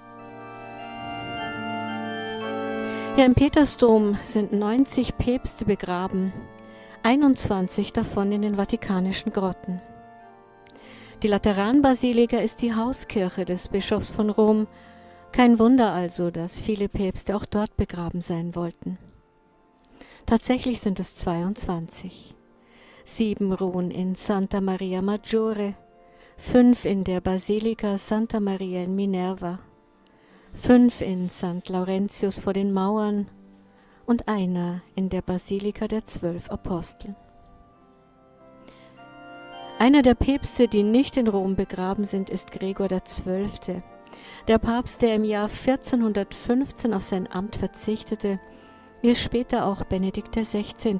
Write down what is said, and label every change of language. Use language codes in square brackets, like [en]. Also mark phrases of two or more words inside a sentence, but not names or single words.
[de] Ja, im Petersdom sind 90 Päpste begraben, 21 davon in den vatikanischen Grotten. Die Lateranbasilika ist die Hauskirche des Bischofs von Rom. Kein Wunder also, dass viele Päpste auch dort begraben sein wollten. Tatsächlich sind es 22. 7 ruhen in Santa Maria Maggiore, 5 in der Basilika Santa Maria in Minerva, 5 in St. Laurentius vor den Mauern und einer in der Basilika der 12 Apostel. Einer der Päpste, die nicht in Rom begraben sind, ist Gregor XII., der Papst, der im Jahr 1415 auf sein Amt verzichtete, wie es später auch Benedikt XVI.